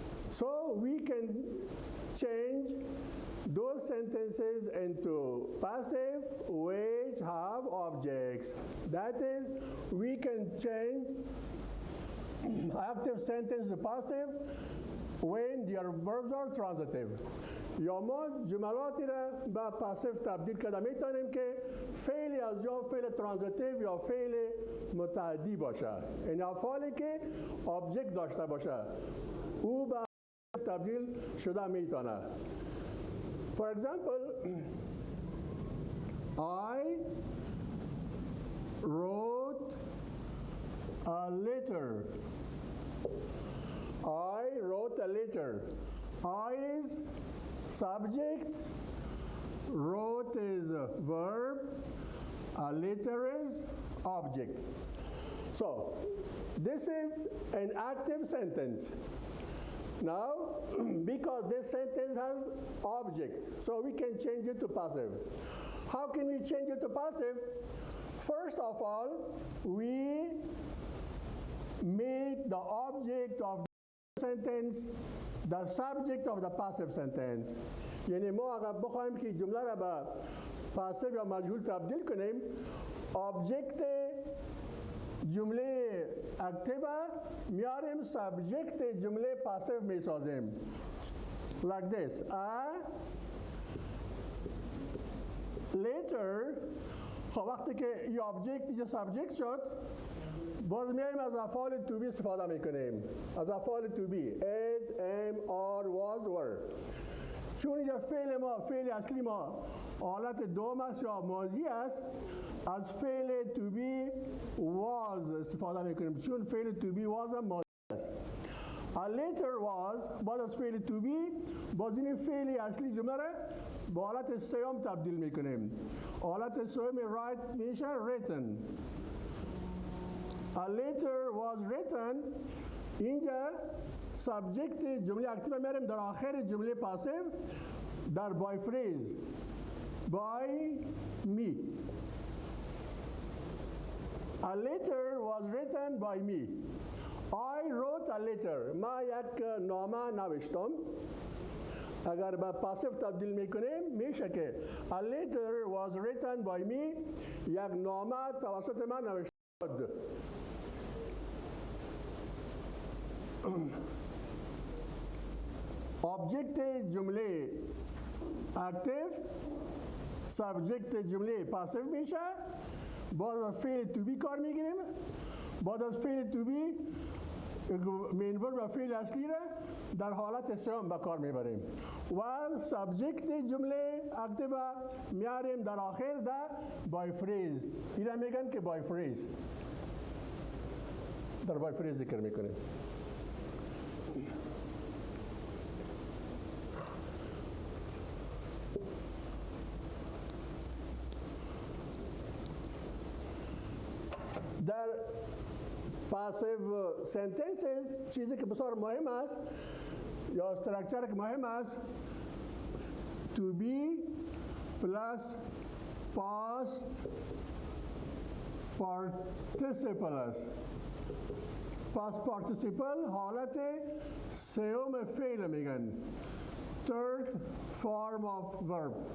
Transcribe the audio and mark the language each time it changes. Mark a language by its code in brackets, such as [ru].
[en] So we can change those sentences into passive which have objects. That is, we can change active sentence to passive when their verbs are transitive. [fa] یا ما جملاتی را به پاسیو تبدیل کرده میتونیم که فعلی از جا فعل ترانزیتیو یا فعل متعدی باشه، این افعالی که آبجکت داشته باشه او به تبدیل شده میتونه. [en] For example, I wrote a letter. I wrote a letter. I is subject, wrote is verb, a letter is object. So this is an active sentence. Now, because this sentence has object, so we can change it to passive. How can we change it to passive? First of all, we make the object of the sentence the subject of the passive sentence. [fa] یعنی ما اگر بخوایم که جمله را به پاسیو یا مجهول تبدیل کنیم، object جمله اکتیو میاریم سابجکت جمله پاسیو میسازیم. [en] Like this. A later، [fa] خب وقتی که این object اینجا سابجکت شد، باز میایم از افعال to be استفاده میکنیم. از افعال [en] to be is, am, are, was, were. [fa] چون اینجا فعل ما، فعل اصلی ما حالت دوم است یا ماضی است، از فعل to be was استفاده میکنیم، چون فعل to be was هم ماضی است. [en] A later was [fa] بعد از فعل to be باز این فعل اصلی جمله را با حالت سوم تبدیل میکنیم. حالت سوم write میشه written. [en] A letter was written. [fa] اینجا سابجکت جمله اکتیو میاریم در آخر جمله پاسیو در [en] by phrase by me. A letter was written by me. I wrote a letter. [fa] ما یک نامه نوشتم. اگر به پاسیو تبدیل میکنیم میشه که [en] a letter was written by me. [fa] یک نامه توسط من نوشته شد. [en] Object [fa] جمله [en] active [fa] سابجکت جمله پاسیو میشه، بعد از فعل تو بی کار میگیریم، بعد از فعل تو بی مین ورب و فعل اصلی را در حالت سوم به کار میبریم و سابجکت جمله اکتیو میاریم در آخر در بای فریز. اینا میگن که بای فریز، در بای فریز ذکر میکنیم. در پاسیو سنتنسز چیزی که بسیار مهم است یا استراکچر که مهم است [en] to be plus past participle [fa] است. past participle حالت سوم فعل میگن، [en] third form of verb.